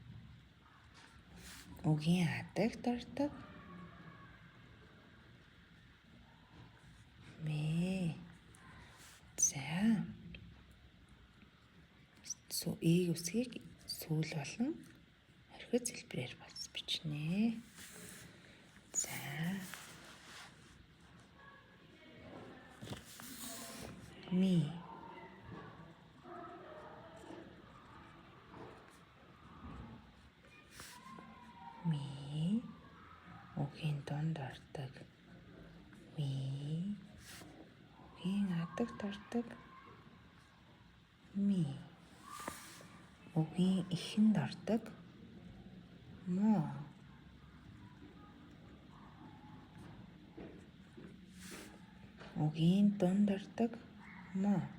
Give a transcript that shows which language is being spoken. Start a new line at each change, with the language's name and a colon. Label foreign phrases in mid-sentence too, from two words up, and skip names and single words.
Mongolian: Үгийн адагт ордог ми. За. Ийг үсгийг сүүл болон орхиц хэлбэрээр бас бичнэ. За. Ми. Ми. Үгийн дунд ордог ми. Үгийн адагт ордог ми. Үгийн эхэнд ордог мо. Үгийн дунд ордог мо.